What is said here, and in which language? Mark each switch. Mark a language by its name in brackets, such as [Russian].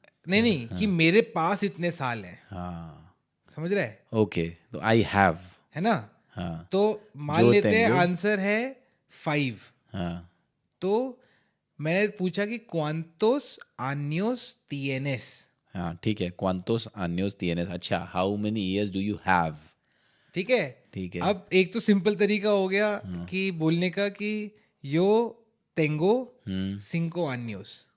[Hindi] नहीं कि मेरे पास इतने साल हैं। हाँ समझ रहे हैं? [English] okay, तो I have, [Hindi] है ना? हाँ तो मान [Spanish] Yo [Hindi] लेते हैं [Spanish] tengo, [Hindi] आंसर है 5। हाँ तो मैंने पूछा कि [Spanish] cuántos años tienes? [Hindi] हाँ ठीक है, [Spanish] cuántos años tienes, [English] अच्छा how many years do you have, [Hindi] ठीक है। ठीक है। अब एक तो सिंपल तरीका हो गया कि बोलने का कि [Spanish] yo tengo 5 años।